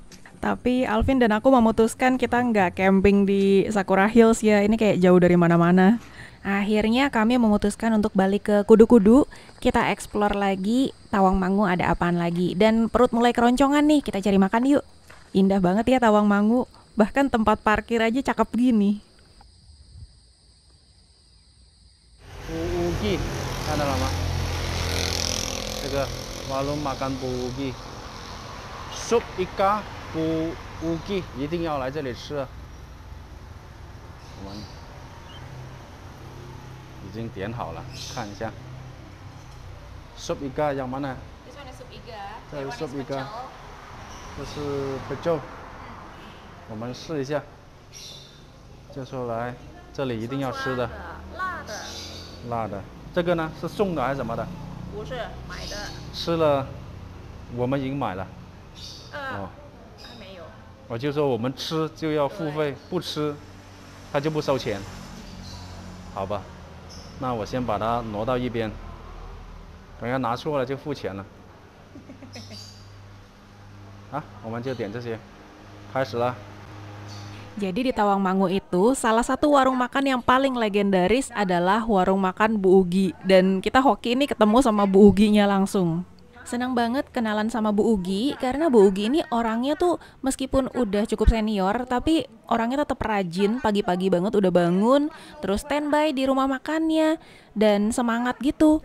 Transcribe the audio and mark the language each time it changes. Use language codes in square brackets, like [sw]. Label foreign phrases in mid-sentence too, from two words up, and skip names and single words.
[id] Tapi Alvin dan aku memutuskan kita nggak camping di Sakura Hills ya, ini kayak jauh dari mana-mana. Akhirnya kami memutuskan untuk balik ke Kudu-Kudu, kita explore lagi Tawangmangu ada apaan lagi. Dan perut mulai keroncongan nih, kita cari makan yuk. Indah banget ya Tawangmangu, bahkan tempat parkir aja cakep gini. [zh] Buugi, 看到了吗？这个 [id] warung makan [zh] buugi， [id] sup ikan [zh] buugi 一定要来这里吃。我们已经点好了，看一下。 [id] sup ikan yang mana？ [en] This one is [id] sup iga, [zh] 这是 [id] sup ikan， [zh] 这是 pecel。我们试一下。就说来，这里一定要吃的。辣的，辣的，这个呢是送的还是什么的？不是买的，吃了，我们已经买了。哦，还没有。我就说我们吃就要付费，不吃他就不收钱。好吧，那我先把它挪到一边，等下拿错了就付钱了。啊，我们就点这些，开始了。 [id] Jadi di Tawangmangu itu salah satu warung makan yang paling legendaris adalah warung makan Bu Ugi. Dan kita hoki ini ketemu sama Bu Uginya langsung. Senang banget kenalan sama Bu Ugi karena Bu Ugi ini orangnya tuh meskipun udah cukup senior tapi orangnya tetap rajin, pagi-pagi banget udah bangun, terus standby di rumah makannya dan semangat gitu.